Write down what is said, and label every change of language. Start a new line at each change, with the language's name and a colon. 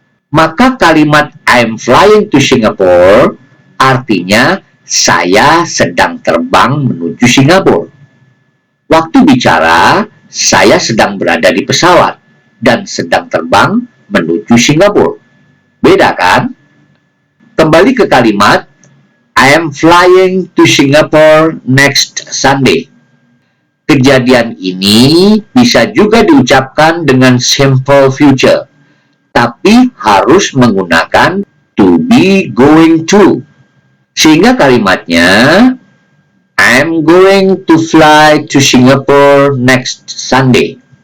Indonesian: Maka kalimat
English: I am flying to Singapore
Indonesian: artinya saya sedang terbang menuju Singapura. Waktu bicara, saya sedang berada di pesawat dan sedang terbang menuju Singapura. Beda kan? Kembali ke kalimat
English: I am flying to Singapore next Sunday.
Indonesian: Kejadian ini bisa juga diucapkan dengan simple future, tapi harus menggunakan to be going to. Sehingga kalimatnya
English: I'm going to fly to Singapore next Sunday.